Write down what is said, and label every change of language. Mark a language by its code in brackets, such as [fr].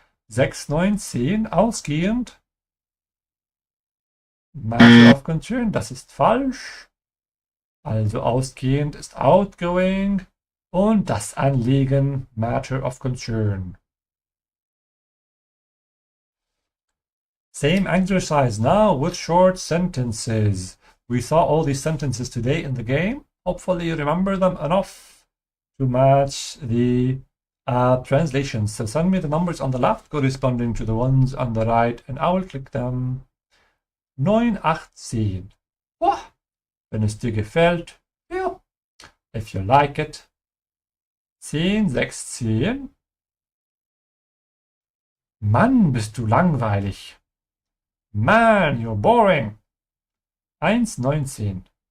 [de] 619 ausgehend. [en] Matter of Concern, [de] das ist falsch. Also ausgehend ist outgoing und das Anliegen matter of concern. [en] Same exercise now with short sentences. We saw all these sentences today in the game. Hopefully you remember them enough to match the translations. So send me the numbers on the left corresponding to the ones on the right and I will click them. 9, 8, 10. [de] Oh, wenn es dir gefällt, ja. [en] If you like it. 10, 6, 10. [de] Mann, bist du langweilig. [en] Man, you're boring. 1, 19.